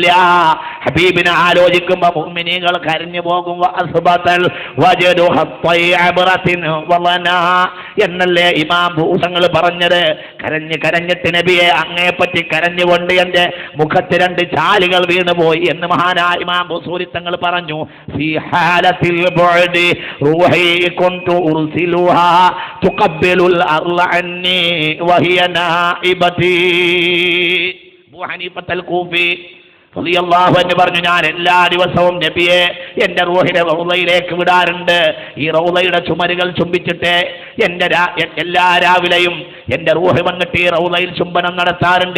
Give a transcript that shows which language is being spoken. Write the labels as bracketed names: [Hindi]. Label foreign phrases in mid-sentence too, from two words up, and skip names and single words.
[Malayalam] ഹബീബിനെ ആലോചിക്കുമ്പോൾ മുഅ്മിനീങ്ങൾ കരഞ്ഞു പോകും. എന്നല്ലേ ഇമാം ഭൂഷങ്ങൾ പറഞ്ഞത്. കരഞ്ഞിട്ട് നബിയെ അങ്ങേപ്പറ്റി കരഞ്ഞുകൊണ്ട് എന്റെ മുഖത്ത് 2 ചാലുകൾ വീണുപോയി എന്ന് മഹാനായ ഇമാം ബുസൂരി തങ്ങൾ പറഞ്ഞു. [Arabic] حالة البعد روحي كنت أرسلها تقبل الأرض عني وهي نائبتي. [Malayalam] അബൂ ഹനീഫ അൽ-കൂഫി [Arabic] رضي الله عنه [Malayalam] പറഞ്ഞു, ഞാൻ എല്ലാ ദിവസവും നബിയെ എന്റെ റൂഹിനെ റൗളയിലേക്ക് വിടാറുണ്ട്. ഈ റൗളയുടെ ചുമരുകൾ ചുംബിച്ചിട്ട് എല്ലാ രാവിലെയും എന്റെ റൂഹ് വന്നിട്ട് ഈ റൗളയിൽ ചുംബനം നടത്താറുണ്ട്.